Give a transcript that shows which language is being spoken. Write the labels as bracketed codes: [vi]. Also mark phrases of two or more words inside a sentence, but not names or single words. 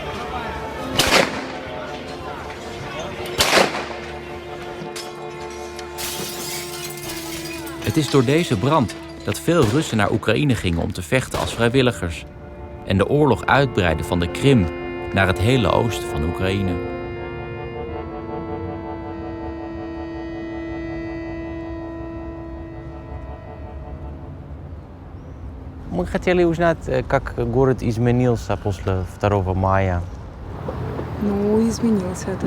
[nl] Het is door deze brand dat veel Russen naar Oekraïne gingen om te vechten als vrijwilligers en de oorlog uitbreidden van de Krim naar het hele oosten van Oekraïne. [ru] Мы хотели узнать, как город изменился после 2 мая. Ну, изменился, это